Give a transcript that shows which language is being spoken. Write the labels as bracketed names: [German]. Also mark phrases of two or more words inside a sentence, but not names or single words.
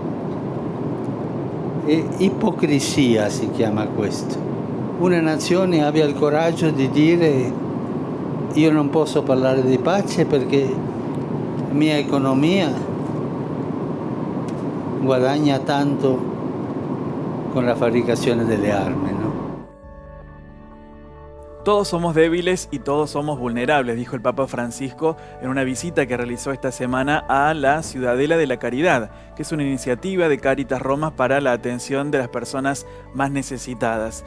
[Italian] E ipocrisia si chiama questo. Una nazione abbia il coraggio di dire io non posso parlare di pace perché la mia economia guadagna tanto con la fabbricazione delle armi, [Spanish] ¿no? Todos somos débiles y todos somos vulnerables, dijo el Papa Francisco en una visita que realizó esta semana a la Ciudadela de la Caridad, que es una iniciativa de Caritas Roma para la atención de las personas más necesitadas.